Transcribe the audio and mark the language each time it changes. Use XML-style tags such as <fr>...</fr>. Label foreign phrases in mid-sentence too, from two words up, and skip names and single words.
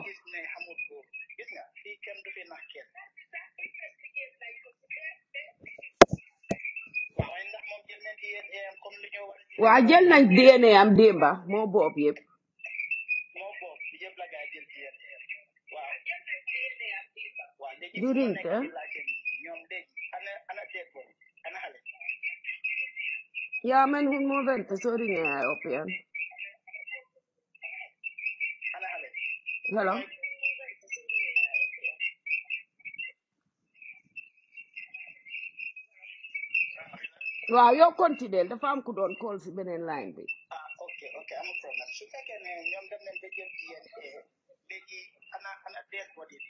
<wo>gis ne xamul ko gis nga fii kenn du fi nax kenn waaye ndax moom jël nañ DNA am comme li ñoo war waa jël nañ DNA am démba moo boob yëpp bi yëpp la gaay jël DNA waaw léegi during ka ñoom léegi ana deeg boobu ana xale</wo> <sv>ja men hon må vänta så ringer jag upp igen</sv> <wo>ana xale hello waaw yow continuer dafa am ku doon call si beneen line bi ok amul problème su fekkee ne ñoom dem nañ ba jël DNA léegi ana deeg body bi</wo>